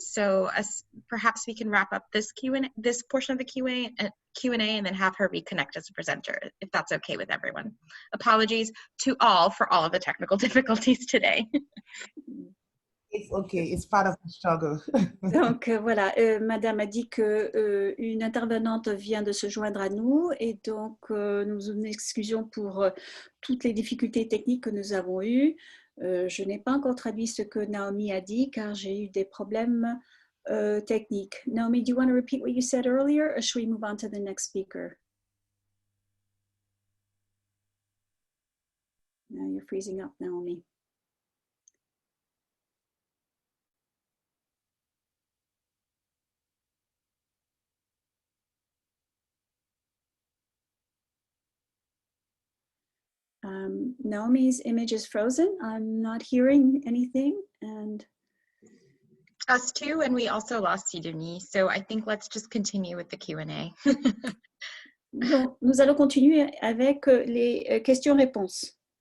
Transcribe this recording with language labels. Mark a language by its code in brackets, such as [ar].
[en] So perhaps we can wrap up this portion of the Q&A and then have her reconnect as a presenter, if that's okay with everyone. Apologies to all for all of the technical difficulties today. It's okay, it's part of the struggle. [fr] Donc voilà, Madame a dit que une intervenante vient de se joindre à nous et donc nous nous excusons pour toutes les difficultés techniques que nous avons eues. Je n'ai pas encore traduit ce que Naomi a dit car j'ai eu des problèmes techniques. [en] Naomi, do you want to repeat what you said earlier, or should we move on to the next speaker? Now you're freezing up, Naomi. Naomi's image is frozen. I'm not hearing anything. And us too, and we also lost Sidonie. So I think let's just continue with the Q&A. [fr] Donc, nous allons continuer avec les questions-réponses.